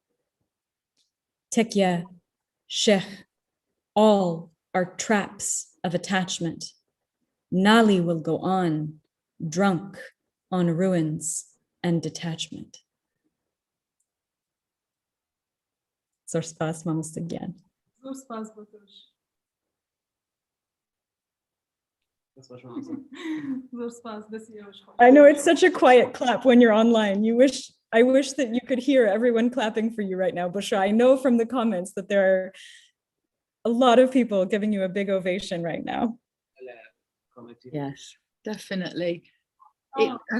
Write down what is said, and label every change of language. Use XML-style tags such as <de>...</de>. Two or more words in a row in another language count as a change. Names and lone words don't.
<en>Tekya, sheikh, all are traps of attachment. Nali will go on, drunk on ruins and detachment.</en> <ckb>Zor spas mamos again. زور سپاس بۆ تۆش. زور سپاس دەستی ئێوەش خۆش.</ckb> <en>I know it's such a quiet clap when you're online. I wish that you could hear everyone clapping for you right now, Bushra. I know from the comments that there are a lot of people giving you a big ovation right now. Yes, definitely. Oh.</en>